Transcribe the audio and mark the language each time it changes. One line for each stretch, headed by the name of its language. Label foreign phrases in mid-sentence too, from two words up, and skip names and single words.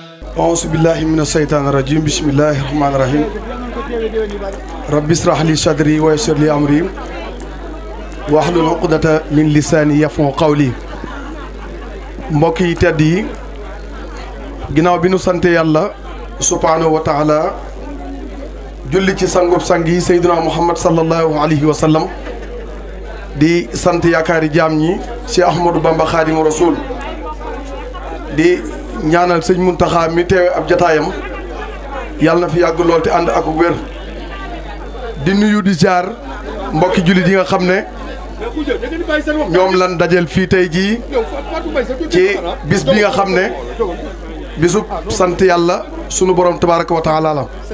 Arabic: أعوذ بالله من الشيطان الرجيم بسم الله الرحمن الرحيم رب اشرح لي صدري ويسر لي أمري واحلل عقدة من لساني يفقهوا قولي
Wolof: mbokk yi tedd yi ginnaaw bi nu sante yàlla
Arabic: سبحانه وتعالى
Wolof: julli ci sangub sang yi Seydina Muhammad
Arabic: صلى الله عليه و
Wolof: sallam di sant yaakaari jaam ñi Cheikh Ahmadou Bamba Khadimu Rasul di ñaanal sëñ Muntaxa mi teewe ab jataayam yàlla na fi yàgg lool te ànd ak wér di nuyu di jaar mbokki jullit yi nga xam ne ñoom lan dajel fii tey jii ci bis bi nga xam ne bisub sant yàlla sunu borom
Arabic: تبارك وتعالى
Wolof: la